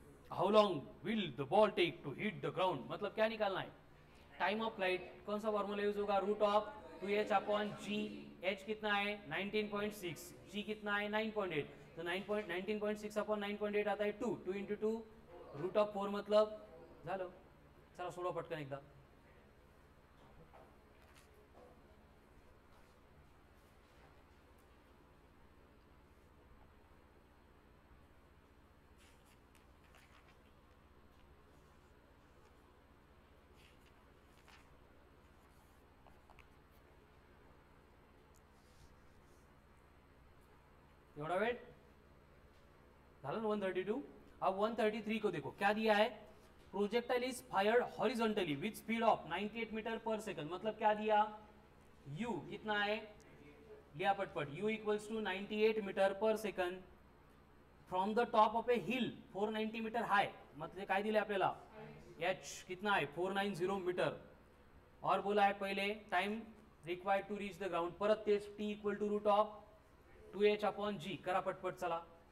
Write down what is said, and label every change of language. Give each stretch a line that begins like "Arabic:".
Hindi: How long will the ball take to hit the ground, मतलब क्या निकालना है, टाइम ऑफ फ्लाइट, कौन सा फॉर्मूला यूज होगा, root of 2h upon g, h कितना है 19.6, g कितना है 9.8, तो 19.6 अपॉन 9.8 आता है 2, 2 इंटू 2 रूट ऑफ 4,
Marathi: मतलब झालं। चला सोडवा पटकन एकदा, एवढा वेट झालं ना 132।
Hindi: अब 133 को देखो क्या दिया है,
English: projectile is fired horizontally with speed of 98 metre per second,
Hindi: मतलब क्या दिया, u कितना है, लिया पटपट, u इक्वल्स टू 98 मीटर पर second from the top of A hill 490 metre हाय,
Marathi: मतलब काय दिले आपल्याला,
Hindi: h कितना है 490 मीटर, और बोला है पहले time required to reach the ground,
Marathi: परत तेच
Hindi: t equal to root of 2h upon g,
Marathi: करा पटपट चला,